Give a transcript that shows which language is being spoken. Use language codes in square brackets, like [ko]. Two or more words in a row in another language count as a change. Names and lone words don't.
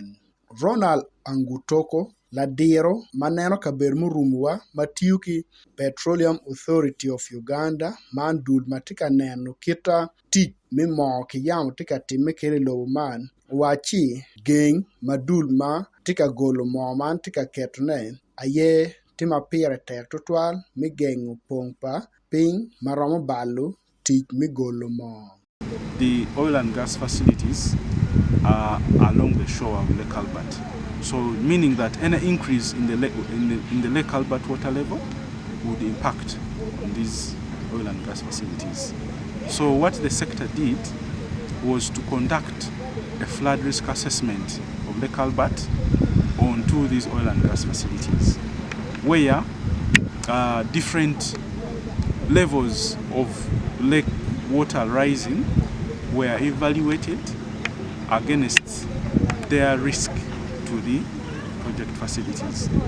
[ach] Ronald Angutoko ladiro maneno kabedo murumuwa matiyo ki Petroleum Authority of Uganda man dul matika neno kita tich mi mo ki yamo tika time kiri lobo man waci geng madul ma tika golo mo man tika ketone aye tima pire tek tutwal mi gengo pong pa piny maromo balo tich mi golo mo. [en] The oil and gas facilities are along the shore of Lake Albert. So meaning that any increase in the Lake Albert water level would impact on these oil and gas facilities. So what the sector did was to conduct a flood risk assessment of Lake Albert onto these oil and gas facilities, where different levels of lake water rising were evaluated against their risk to the project facilities.